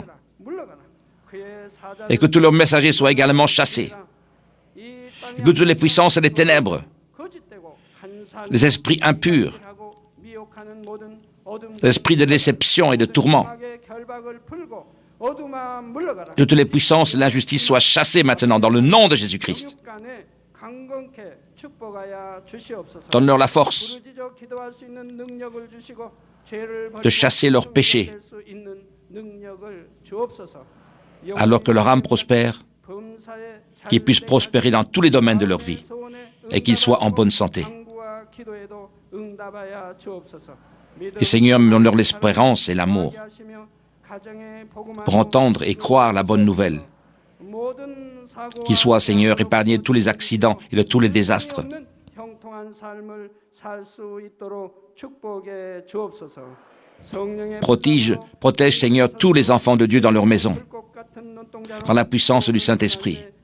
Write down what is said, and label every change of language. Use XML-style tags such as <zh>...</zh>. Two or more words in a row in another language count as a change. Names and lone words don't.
<fr>Et que tous leurs messagers soient également chassés. Et que toutes les puissances des ténèbres, les esprits impurs, les esprits de déception et de tourment,</fr> <ko>어둠아 물러가라.</ko> <fr>Toutes les puissances et l'injustice soient chassées maintenant dans le nom de Jésus-Christ.</fr> <ko>영육간에 강건케 축복하여 주시옵소서.</ko> <fr>Donne-leur la force</fr> <ko>부르짖어 기도할 수 있는 능력을 주시고 죄를</ko> <fr>de chasser leurs péchés</fr> <ko>수 있는 능력을 주옵소서.</ko> <fr>alors que leur âme prospère,</fr> <ko>범사에</ko> <fr>qu'ils puissent prospérer dans tous les domaines de leur vie et qu'ils soient en bonne santé.</fr> <ko>간구와 기도에도 응답하여 주옵소서.</ko> <fr>Et Seigneur, donne-leur l'espérance et l'amour pour entendre et croire la bonne nouvelle. Qu'ils soient, Seigneur, épargnés de tous les accidents et de tous les désastres. Protège, Seigneur, tous les enfants de Dieu dans leur maison, par la puissance du Saint-Esprit.</fr>